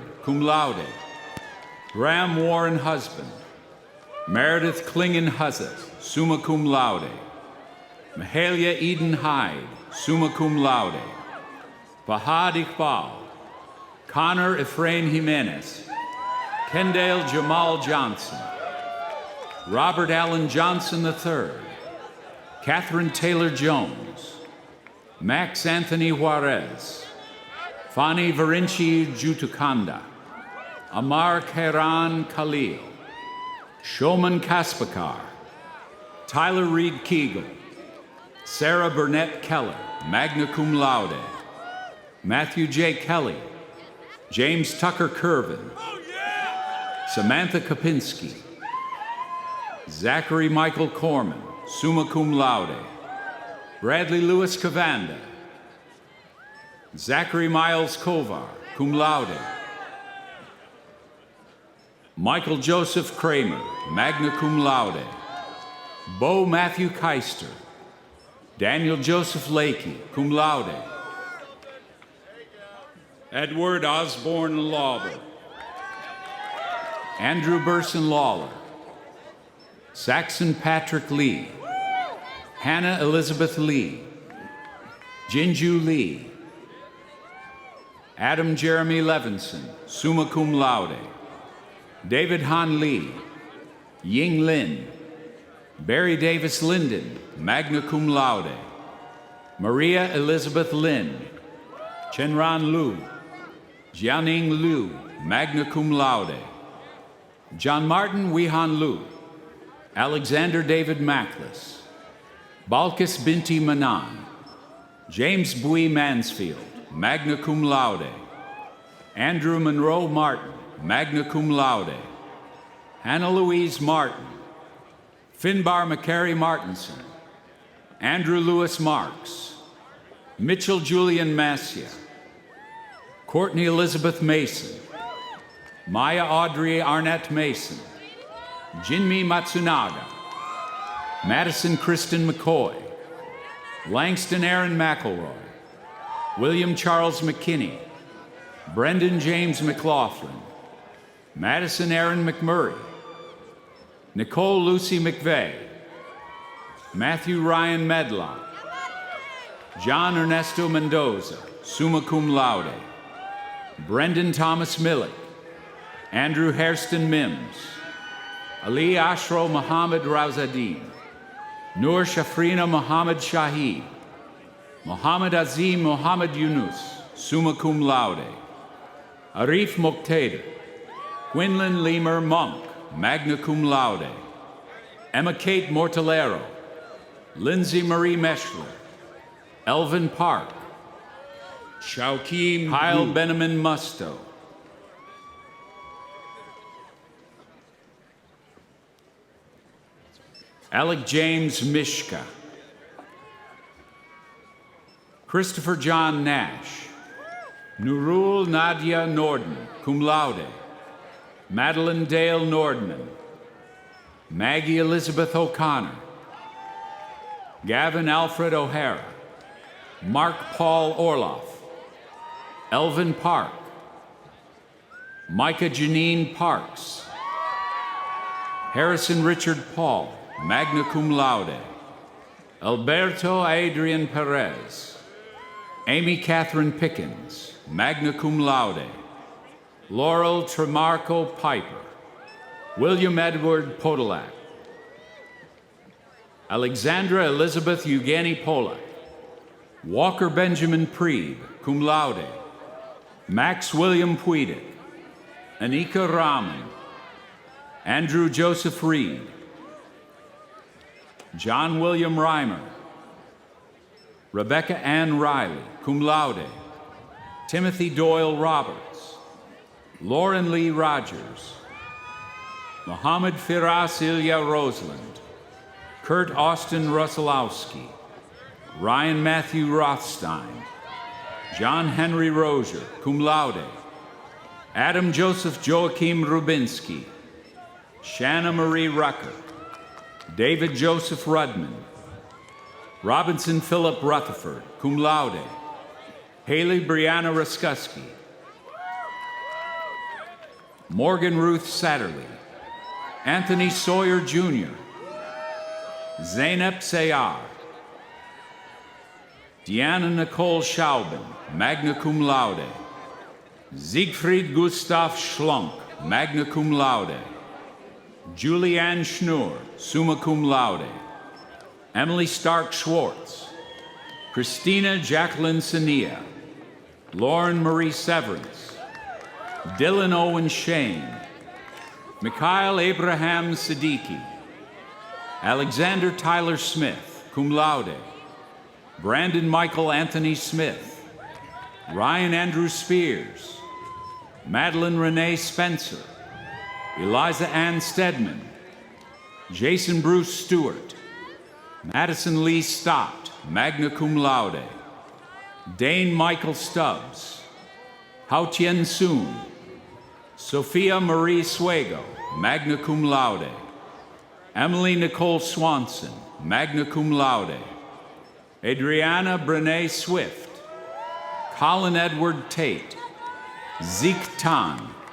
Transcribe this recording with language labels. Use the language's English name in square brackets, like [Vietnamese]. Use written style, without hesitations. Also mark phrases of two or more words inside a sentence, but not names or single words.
[Latin] cum laude, [English] Graham Warren Husband, Meredith Klingen Huzzet, [Latin] summa cum laude, [English] Mahalia Eden Hyde, [Latin] summa cum laude, [English] Fahad Iqbal, Connor Efrain Jimenez, Kendale Jamal Johnson, Robert Allen Johnson III, Catherine Taylor Jones, Max Anthony Juarez, Fani Varinci Jutukanda, Amar Kairan Khalil, Shoman Kaspakar, Tyler Reed Keegle, Sarah Burnett Keller, [Latin] magna cum laude, [English] Matthew J. Kelly, James Tucker Curvin, Samantha Kopinski, Zachary Michael Corman, [Latin] summa cum laude, [English] Bradley Lewis Cavanda, Zachary Miles Kovar, [Latin] cum laude, [English] Michael Joseph Kramer, [Latin] magna cum laude, [English] Bo Matthew Keister, Daniel Joseph Lakey, [Latin] cum laude, [English] Edward Osborne Lauber, Andrew Burson Lawler, Saxon Patrick Lee, Hannah Elizabeth Lee, Jinju Lee, Adam Jeremy Levinson, [Latin] summa cum laude, [English] David Han Lee, Ying Lin, Barry Davis Linden, [Latin] magna cum laude, [English] Maria Elizabeth Lin, Chenran Lu, Jianing Liu, magna [Latin] cum laude, [English] John Martin Wihan Lu, Alexander David Mackless, Balkis Binti Manan, James Bui Mansfield, [Latin] magna cum laude, [English] Andrew Monroe Martin, [Latin] magna cum laude, [English] Hannah Louise Martin, Finbar McCary Martinson, Andrew Lewis Marks, Mitchell Julian Massia, Courtney Elizabeth Mason, Maya Audrey Arnett Mason, Jinmi Matsunaga, Madison Kristen McCoy, Langston Aaron McElroy, William Charles McKinney, Brendan James McLaughlin, Madison Aaron McMurray, Nicole Lucy McVeigh, Matthew Ryan Medlock, John Ernesto Mendoza, [Latin] summa cum laude, [English] Brendan Thomas Millick, Andrew Hairston Mims, Ali Ashro Muhammad Rauzadin, Noor Shafrina Muhammad Shahid, Muhammad Azim Muhammad Yunus, [Latin] summa cum laude, [English] Arif Muqtader, Quinlan Lemur Monk, [Latin] magna cum laude, [English] Emma Kate Mortallero, Lindsay Marie Meschler, Elvin Park, Shaukim Kyle Benemin Musto, Alec James Mishka, Christopher John Nash, Nurul Nadia Norden, [Latin] cum laude, [English] Madeline Dale Nordman, Maggie Elizabeth O'Connor, Gavin Alfred O'Hara, Mark Paul Orloff, Elvin Park, Micah Janine Parks, Harrison Richard Paul, [Latin] magna cum laude, [English] Alberto Adrian Perez, Amy Catherine Pickens, [Latin] magna cum laude, [English] Laurel Tremarco Piper, William Edward Podolak, Alexandra Elizabeth Eugenie Polak, Walker Benjamin Preeb, [Latin] cum laude, [English] Max William Puidic, Anika Raman, Andrew Joseph Reed, John William Reimer, Rebecca Ann Riley, [Latin] cum laude, [English] Timothy Doyle Roberts, Lauren Lee Rogers, Mohammed Firas Ilya Roseland, Kurt Austin Russellowski, Ryan Matthew Rothstein, John Henry Rozier, [Latin] cum laude, [English] Adam Joseph Joachim Rubinsky, Shanna Marie Rucker, David Joseph Rudman, Robinson Philip Rutherford, [Latin] cum laude, [English] Haley Brianna Ruskusky, Morgan Ruth Satterley, Anthony Sawyer Jr., Zainab Sayar, Deanna Nicole Schaubin, [Latin] magna cum laude, [English] Siegfried Gustav Schlunk, [Latin] magna cum laude, [English] Julianne Schnur, summa [Latin] cum laude, [English] Emily Stark Schwartz, Christina Jacqueline Sania, Lauren Marie Severance, Dylan Owen Shane, Mikhail Abraham Siddiqui, Alexander Tyler Smith, [Latin] cum laude, [English] Brandon Michael Anthony Smith, Ryan Andrew Spears, Madeline Renee Spencer, Eliza Ann Stedman, Jason Bruce Stewart, Madison Lee Stott, [Latin] magna cum laude, [English] Dane Michael Stubbs, Hao Tien Soon, Sophia Marie Suego, [Latin] magna cum laude, [English] Emily Nicole Swanson, [Latin] magna cum laude, [English] Adriana Brene Swift, Colin Edward Tate, Zeke Tan,